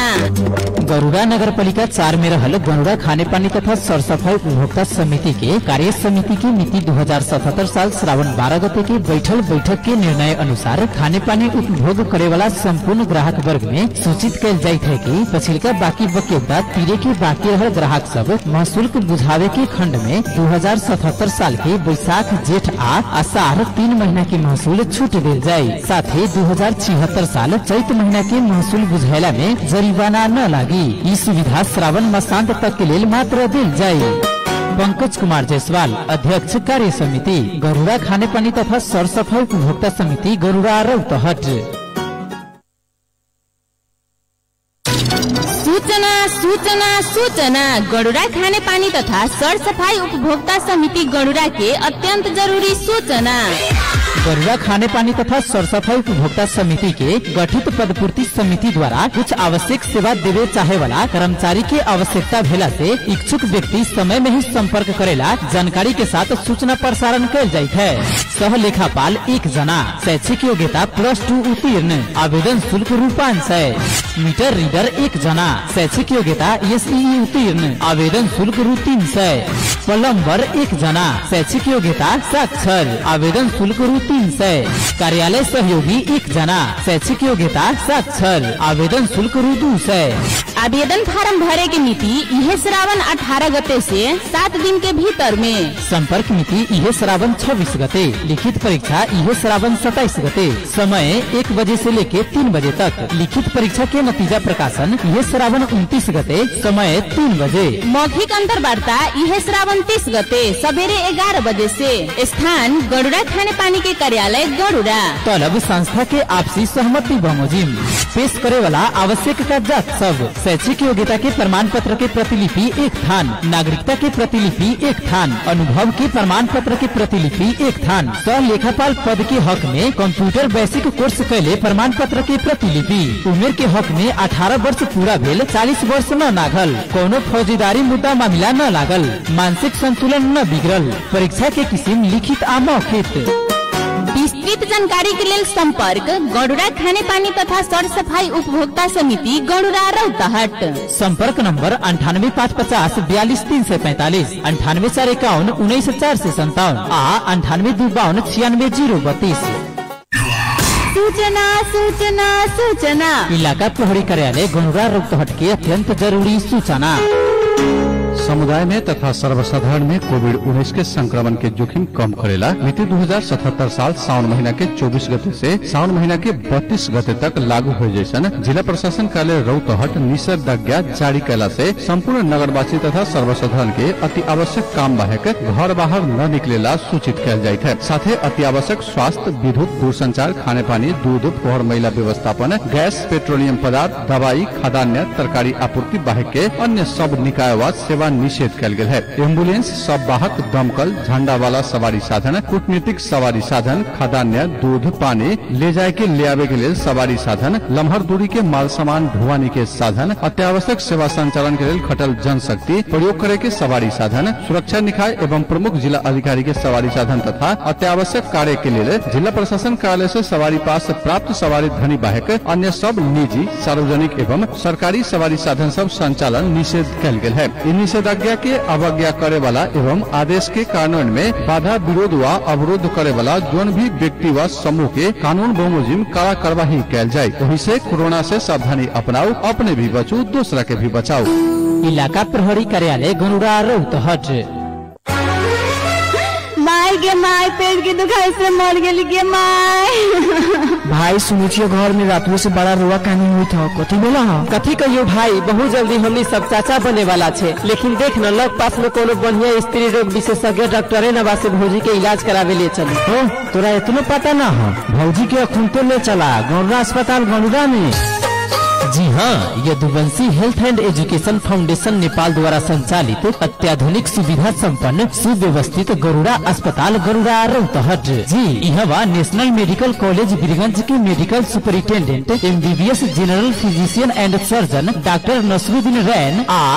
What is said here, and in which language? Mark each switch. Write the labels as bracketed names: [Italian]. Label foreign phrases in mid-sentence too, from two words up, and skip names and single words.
[Kanauji] गरुड़ा नगर पालिका 4 में रहल गरुड़ा खाने पानी तथा सरसफाई उपभोक्ता समिति के कार्य समिति की मिति 2077 साल श्रावण 12 गते के बैठक के निर्णय अनुसार खाने पानी उपभोग करे वाला संपूर्ण ग्राहक वर्ग में सूचित कैल जाइत है कि पछिलका बाकी बकेता तीरे के बाकी रहल ग्राहक सब महशुल्क बुझावे के खंड में 2077 साल के बैसाख जेठ आ आषाढ़ 3 महीना के महसूल छूट दिल जाये। साथ ही 2076 साल चैत महीना के महसूल बुझाला में जरिवाना न लागी। ई सुविधा श्रावण मासांत तक के लिए मात्र दिल जाये। पंकज कुमार जायसवाल, अध्यक्ष कार्य समिति गरुड़ा खाने पानी तथा सरसफाई उपभोक्ता समिति गरुड़ा रौतहट। सूचना गडुरा खाने पानी तथा सरसफाई उपभोक्ता समिति गडुरा के अत्यंत जरूरी सूचना। गरुड़ा खाने पानी तथा सरसफाई उपभोक्ता समिति के गठित पदपूर्ति समिति द्वारा कुछ आवश्यक सेवा देवे चाहे वाला कर्मचारी के आवश्यकता भेला से इच्छुक व्यक्ति समय में ही संपर्क करेला जानकारी के साथ सूचना प्रसारण कर जाइत है। सह लेखापाल 1 जना, शैक्षिक योग्यता +2 उत्तीर्ण, आवेदन शुल्क ₹500। मीटर रीडर 1 जना, शैक्षिक योग्यता SEE उत्तीर्ण, आवेदन शुल्क ₹300। प्लम्बर 1 जना, शैक्षिक योग्यता साक्षर, आवेदन शुल्क ₹300। कार्यालय सहयोगी 1 जना, शैक्षिक योग्यता साक्षर, आवेदन शुल्क ₹200। आवेदन फार्म भरे की मिति यह श्रावण 18 गते से 7 दिन के भीतर में। संपर्क मिति यह श्रावण 26 गते, लिखित परीक्षा यह श्रावण 27 गते, समय 1 बजे से लेके 3 बजे तक। लिखित परीक्षा के नतीजा प्रकाशन यह श्रावण 29 गते, समय 3 बजे। मौखिक अंतर्वार्ता यह श्रावण 30 गते सवेरे 11 बजे से। स्थान गडुरा खाने पानी के कार्यालय गडुरा। तलब संस्था के आपसी सहमति बमोजिम। पेश करे वाला आवश्यक कागजात सब: शैक्षिक योग्यता के प्रमाण पत्र के प्रतिलिपि 1 थान, नागरिकता के प्रतिलिपि 1 थान, अनुभव के प्रमाण पत्र के प्रतिलिपि 1 थान, सह लेखापाल पद के हक में [English] computer basic course [Kanauji] कैले प्रमाण पत्र के प्रतिलिपि। उम्र के हक में 18 वर्ष पूरा भेल, 40 वर्ष न नागल, कोनो फौजीदारी मुद्दा मामला न लागल, मानसिक संतुलन न बिगड़ल। परीक्षा के किस्म लिखित आ मौखिक। विस्तृत जानकारी के लिए संपर्क गडुरा खाने पानी तथा सरसफाई उपभोक्ता समिति गडुरा रौतहट। संपर्क नंबर 98 550 42 345, 98 451 19 457 आ 98 252 96 032। सूचना इलाका प्रहरी कार्यालय गडुरा रौतहट के अत्यंत जरूरी सूचना। समुदाय में तथा सर्वसाधारण में कोविड-19 के संक्रमण के जोखिम कम करेला मिति 2077 साल सावन महीना के 24 गते से सावन महीना के 32 गते तक लागू हो जैसन जिला प्रशासन कार्यालय रौतहट निषेधाज्ञा जारी कैला से संपूर्ण नगरवासी तथा सर्वसाधारण के अति आवश्यक काम बाहेक घर बाहर न निकलेला सूचित किया जाइत है। साथ ही अति आवश्यक स्वास्थ्य, विद्युत, दूरसंचार, खाने पानी, दूध, फोहर मैला व्यवस्थापन, गैस, पेट्रोलियम पदार्थ, दवाई, खाद्यान्न, तरकारी आपूर्ति बाहेक के अन्य सब निकाय व सेवा निषेध कल गेल है। एम्बुलेंस, सब वाहक, दमकल, झंडा वाला सवारी साधन, कूटनीतिक सवारी साधन, खाद्यान्न, दूध, पानी ले जाए के ले आवे के लिए सवारी साधन, लम्हर दूरी के माल सामान ढुवानी के साधन, अत्यावश्यक सेवा संचालन के लिए खटल जनशक्ति प्रयोग करे के सवारी साधन, सुरक्षा निकाय एवं प्रमुख जिला अधिकारी के सवारी साधन तथा अत्यावश्यक कार्य के लिए जिला प्रशासन कार्यालय से सवारी पास प्राप्त सवारी धनी बाहेक अन्य सब निजी, सार्वजनिक एवं सरकारी सवारी साधन सब संचालन निषेध कल गेल है। इन निषेधाज्ञा के अवज्ञा करे वाला एवं आदेश के कार्यान्वयन में बाधा, विरोध व अवरोध करे वाला जोन भी व्यक्ति व समूह के कानून बमोजिम कड़ा कार्रवाई कैल जाए। वही से कोरोना से सावधानी अपनाओ, अपने भी बचो, दूसरा के भी बचाओ। इलाका प्रहरी कार्यालय गरुड़ा रौतहट। माय गे माय, पेट की दुखाई से मर गेली गे माय। भाई सुनिए, घर में रातों से बड़ा रुआ कहानी हुई था, कथी बोला हा? कथी कहियो भाई, बहुत जल्दी हमनी सब चाचा बने वाला छे, लेकिन देख न लग पास में कोनो बढ़िया स्त्री रोग विशेषज्ञ डॉक्टर नवा से भौजी के इलाज करावे ले चली। हो तोरा इतना पता ना हो? भौजी के अखुन तो ले चला गौरा अस्पताल गरुड़ा में। जी हाँ, यदुवंशी हेल्थ एंड एजुकेशन फाउंडेशन नेपाल द्वारा संचालित अत्याधुनिक सुविधा संपन्न सुव्यवस्थित गरुड़ा अस्पताल गरुड़ा रौतहट। जी यहाँ नेशनल मेडिकल कॉलेज वीरगंज के [English] medical superintendent [Kanauji] MBBS [English] general physician and surgeon [Kanauji] डॉक्टर नसरुद्दीन रैन आ